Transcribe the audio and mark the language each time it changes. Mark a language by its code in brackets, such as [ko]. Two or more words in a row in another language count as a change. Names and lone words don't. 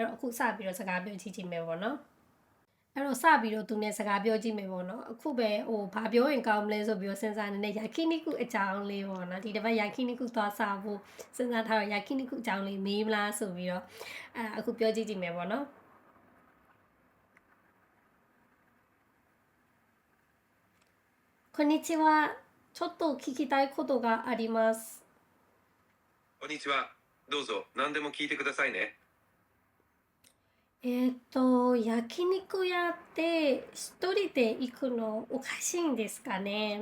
[my] တော့အခုစပြီးတော့စကားပြောကြည့်မယ်ပေါ့နော်အဲ့တော့စပြီးတော့သူနဲ့စကားပြောကြည့်မယ်ပေါ့နော်အခုပဲဘာပြောရင်ကောင်းမလဲဆိုပြီးတော့စဉ်းစားနေတဲ့ယာခိနိကုအကြောင်းလေးပေါ့နော်ဒီတစ်ပတ်ယာခိနိကုသွားစားဖို့စဉ်းစားထားတော့ယာခိနိကုအကြောင်းလေးမေးမလားဆိုပြီးတော့အခုပြောကြည့်မယ်ပေါ့နော် [ja] こんにちはちょっと聞きたいことがありますこんにちは。どうぞ何でも聞いてくださいね。焼肉屋って一人で行くのおかしいんですかね。